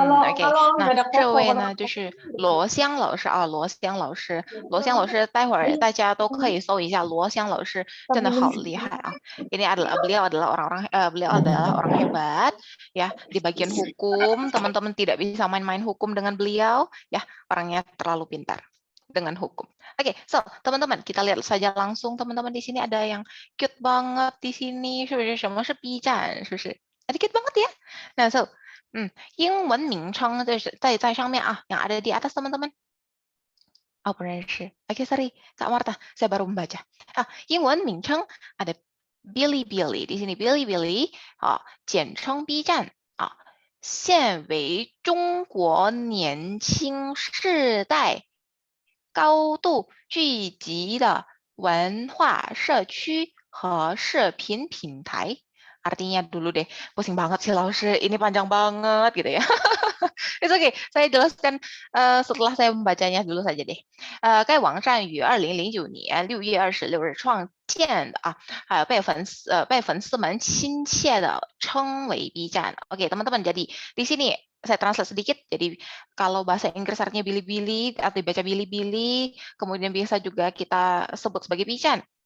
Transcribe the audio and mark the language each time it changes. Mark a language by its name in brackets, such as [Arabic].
[Chinese] OK， 那这位呢就是罗香老师啊，罗香老师，待会儿大家都可以搜一下罗香老师，真的好厉害啊！ [Indonesian] Ini beliau adalah orang hebat ya di bagian hukum. Teman-teman tidak bisa main-main hukum dengan beliau ya, orangnya terlalu pintar dengan hukum. Oke, so teman-teman kita lihat saja langsung teman-teman di sini ada yang cute banget di sini, [Chinese] 是不是？什么是 B 站？是不是？ [Indonesian] Ada cute banget ya. Nah, so [Chinese] 英文名称就是在上面啊， [Indonesian] yang ada di atas teman-teman. Oh, [Chinese] 不认识. [Indonesian] Oke, sorry, Kak Marta, saya baru membaca. [Chinese] 英文名称 ada Bilibili di sini, Bilibili 简称 B 站啊，现为中国年轻世代高度聚集的文化社区和视频平台. [Indonesian] Artinya dulu deh, pusing banget sih Laushe, ini panjang banget gitu ya. It's okay, saya jelaskan setelah saya membacanya dulu saja deh. [Chinese] 该网站于2009年6月26日创建的还有被粉丝们亲切的称为 B 站. [Indonesian] Oke, teman-teman, jadi di sini saya translate sedikit. Jadi kalau bahasa Inggris artinya Bilibili atau dibaca Bilibili, kemudian biasa juga kita sebut sebagai B 站.